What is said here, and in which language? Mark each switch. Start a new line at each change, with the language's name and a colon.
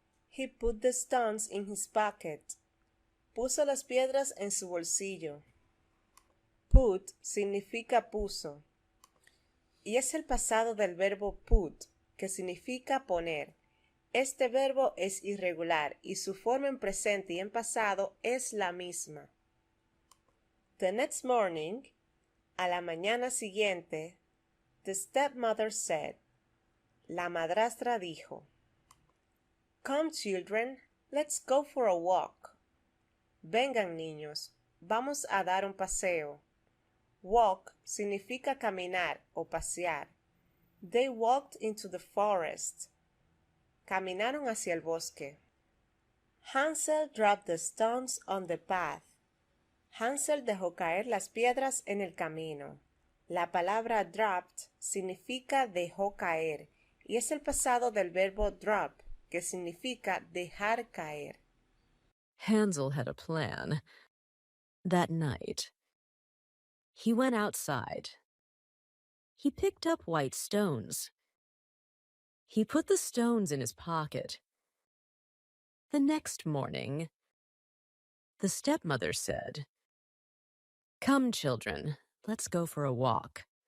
English: He put the stones in his pocket.
Spanish: Puso las piedras en su bolsillo. Put significa puso, y es el pasado del verbo put, que significa poner. Este verbo es irregular y su forma en presente y en pasado es la misma.
English: The next morning,
Spanish: a la mañana siguiente,
English: the stepmother said,
Spanish: la madrastra dijo,
English: "Come, children, let's go for a walk."
Spanish: Vengan, niños, vamos a dar un paseo. Walk significa caminar o pasear.
English: They walked into the forest.
Spanish: Caminaron hacia el bosque.
English: Hansel dropped the stones on the path.
Spanish: Hansel dejó caer las piedras en el camino. La palabra dropped significa dejó caer y es el pasado del verbo drop, que significa dejar caer.
English: Hansel had a plan. That night, He went outside. He picked up white stones. He put the stones in his pocket. The next morning, the stepmother said, "Come, children, let's go for a walk."